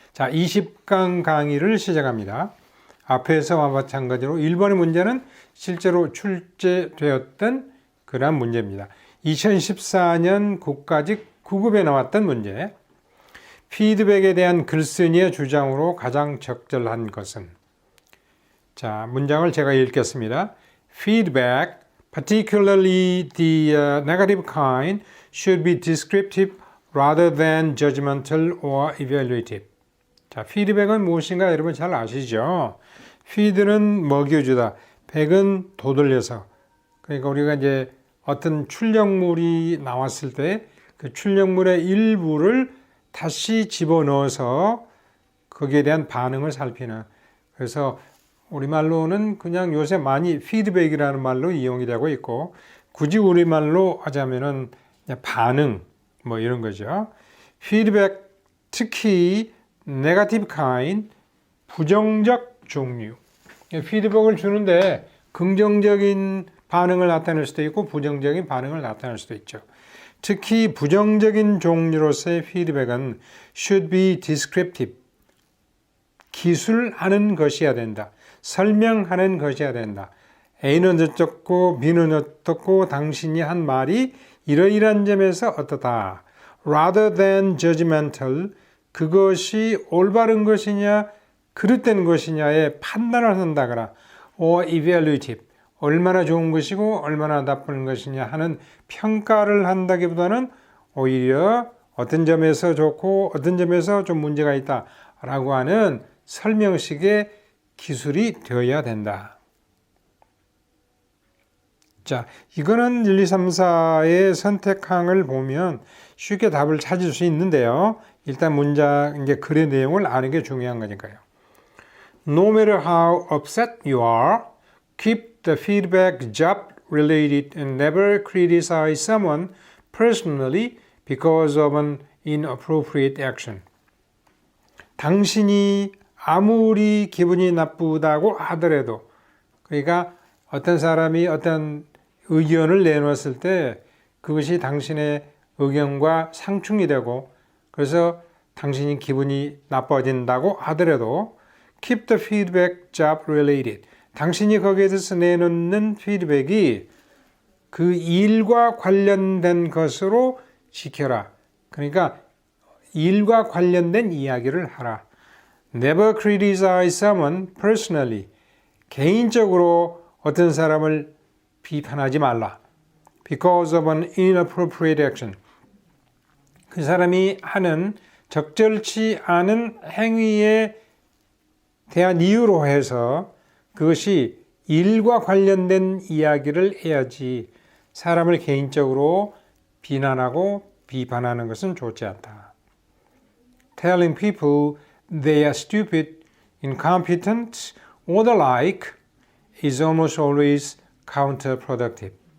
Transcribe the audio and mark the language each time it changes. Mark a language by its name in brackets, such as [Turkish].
[Korean] 자, 20강 강의를 시작합니다. 앞에서와 마찬가지로 1번의 문제는 실제로 출제되었던 그러한 문제입니다. 2014년 국가직 9급에 나왔던 문제. 피드백에 대한 글쓴이의 주장으로 가장 적절한 것은? 자, 문장을 제가 읽겠습니다. [English] Feedback, particularly the negative kind, should be descriptive rather than judgmental or evaluative. [Korean] 자, 피드백은 무엇인가 여러분 잘 아시죠? feed는 먹여주다, 백은 돋돌려서. 그러니까 우리가 이제 어떤 출력물이 나왔을 때 그 출력물의 일부를 다시 집어넣어서 거기에 대한 반응을 살피는. 그래서 우리말로는 그냥 요새 많이 피드백이라는 말로 이용이 되고 있고 굳이 우리말로 하자면은 반응 뭐 이런 거죠. 피드백 특히 네거티브 카인 부정적 종류. 피드백을 주는데 긍정적인 반응을 나타낼 수도 있고 부정적인 반응을 나타낼 수도 있죠. 특히 부정적인 종류로서의 피드백은 [English] should be descriptive. [Korean] 기술하는 것이어야 된다. 설명하는 것이어야 된다. A는 어떻고 B는 어떻고 당신이 한 말이 이러이러한 점에서 어떠다. [English] Rather than judgmental. [Korean] 그것이 올바른 것이냐 그릇된 것이냐에 판단을 한다거나 [English] or evaluative. [Korean] 얼마나 좋은 것이고 얼마나 나쁜 것이냐 하는 평가를 한다기보다는 오히려 어떤 점에서 좋고 어떤 점에서 좀 문제가 있다라고 하는 설명식의 기술이 되어야 된다. 자, 이거는 1, 2, 3, 4의 선택항을 보면 쉽게 답을 찾을 수 있는데요. 일단 문장, 이제 글의 내용을 아는 게 중요한 거니까요. [English] No matter how upset you are, keep the feedback job related and never criticize someone personally because of an inappropriate action. [Korean] 당신이 아무리 기분이 나쁘다고 하더라도, 그러니까 어떤 사람이 어떤 의견을 내놓았을 때 그것이 당신의 의견과 상충이 되고 그래서 당신이 기분이 나빠진다고 하더라도 [English] keep the feedback job related. [Korean] 당신이 거기에 대해서 내놓는 피드백이 그 일과 관련된 것으로 지켜라. 그러니까 일과 관련된 이야기를 하라. [English] Never criticize someone personally. [Korean] 개인적으로 어떤 사람을 비판하지 말라. [English] Because of an inappropriate action. [Korean] 그 사람이 하는 적절치 않은 행위에 대한 이유로 해서 그것이 일과 관련된 이야기를 해야지 사람을 개인적으로 비난하고 비판하는 것은 좋지 않다. [English] Telling people they are stupid, incompetent, or the like is almost always counterproductive.